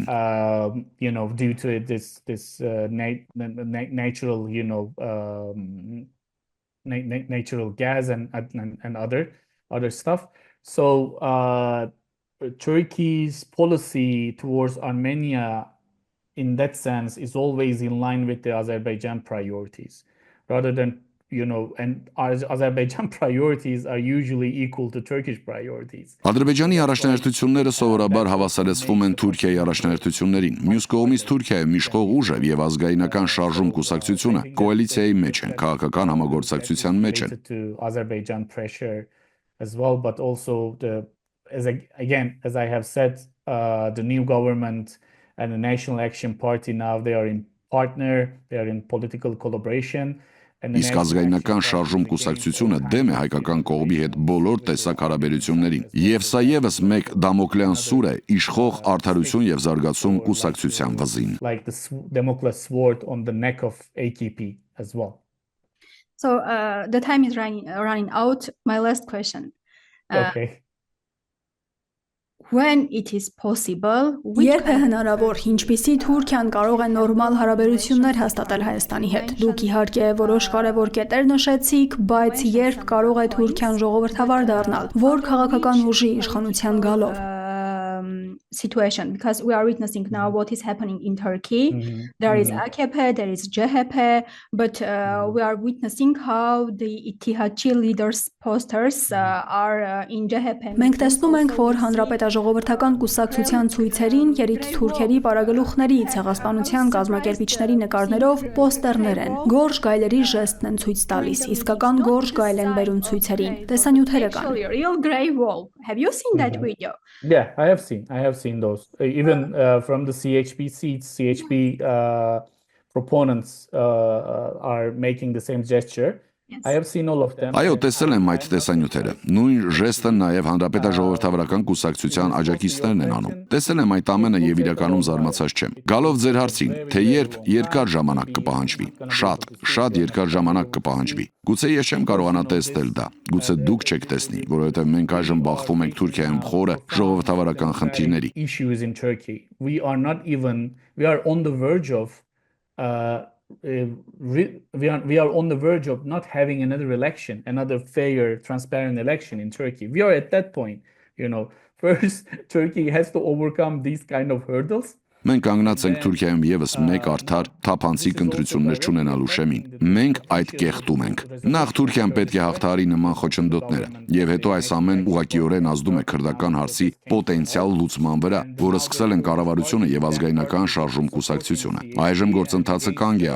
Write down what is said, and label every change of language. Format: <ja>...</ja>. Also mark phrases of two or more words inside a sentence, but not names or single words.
<en>Due to this natural, natural gas and other stuff. So Turkey's policy towards Armenia, in that sense, is always in line with the Azerbaijan priorities, rather than and Azerbaijan priorities are usually equal to Turkish priorities.</en> <hy>Ադրբեջանի առաջնահերթությունները սովորաբար հավասարեցվում են Թուրքիայի առաջնահերթություններին։ Մյուս կողմից Թուրքիայում իշխող ուժը եւ ազգայնական շարժում կուսակցությունը կոալիցիայի մեջ են, քաղաքական համագործակցության մեջ են։</hy> <en>Azerbaijan pressure as well, but also as I have said, the new government and the National Action Party now they are in political collaboration.</en> <hy>Իսկ ազգայնական շարժում կուսակցությունը դեմ է հայկական կողմի հետ բոլոր տեսակ հարաբերություններին։ Եվ սա եւս մեկ դամոկլեան սուր է իշխող արդարություն եւ զարգացում կուսակցության վզին։</hy> <en>Like the Damocles sword on the neck of AKP as well. So the time is running out. My last question. Okay. when it is possible,</en> <hy>Երբ է հնարավոր, ինչպիսի Թուրքիան կարող է նորմալ հարաբերություններ հաստատել Հայաստանի հետ։ Դուք իհարկե որոշ կարևոր կետեր նշեցիք, բայց երբ կարող է Թուրքիան ժողովրդավար դառնալ, որ քաղաքական ուժի իշխանության գալով։</hy> <en>Situation, because we are witnessing now what is happening in Turkey. There is AKP, there is CHP, but we are witnessing how the İttihatçı leaders posters are in CHP.</en> <hy>Մենք տեսնում ենք, որ հանրապետաժողովրդական կուսակցության ցույցերին երիտ թուրքերի պարագլուխների, ցեղասպանության կազմակերպիչների նկարներով պոստերներ են։ Գորշ գայլերի ժեստն են ցույց տալիս, իսկական գորշ գայլ են բերում ցույցերին։ Տեսանյութերը կան։</hy> <en>Real grey wolf. Have you seen that video? Yeah, I have seen those. Even from the CHP seats, CHP proponents are making the same gesture. I have seen all of them.</en> <hy>Այո, տեսել եմ այդ տեսանյութերը։ Նույն ժեստը նաև հանրապետաժողովրդավարական կուսակցության աջակիցներն են անում։ Տեսել եմ այդ ամենը եւ իրականում զարմացած չեմ։ Գալով ձեր հարցին, թե երբ երկար ժամանակ կպահանջվի։ Շատ երկար ժամանակ կպահանջվի։ Գուցե ես չեմ կարողանա տեսնել դա։ Գուցե դուք չեք տեսնի, որովհետեւ մենք այժմ բախվում ենք Թուրքիայում խորը ժողովրդավարական խնդիրների։</hy> <en>Issues in Turkey. We are on the verge of we are on the verge of not having another election, another fair, transparent election in Turkey. We are at that point, First, Turkey has to overcome these kind of hurdles.</en> <hy>Մենք կանգնած ենք Թուրքիայում եւս մեկ արդար թափանցիկ ընտրություններ չունենալու շեմին։ Մենք այդ կեղտում ենք։ Նախ Թուրքիան պետք է հաղթահարի նման խոչընդոտները, եւ հետո այս ամեն ուղղակիորեն ազդում է քրդական հարցի պոտենցիալ լուծման վրա, որը սկսել են կառավարությունը եւ ազգայնական շարժում կուսակցությունը։ Այժմ գործընթացը կանգ է</hy>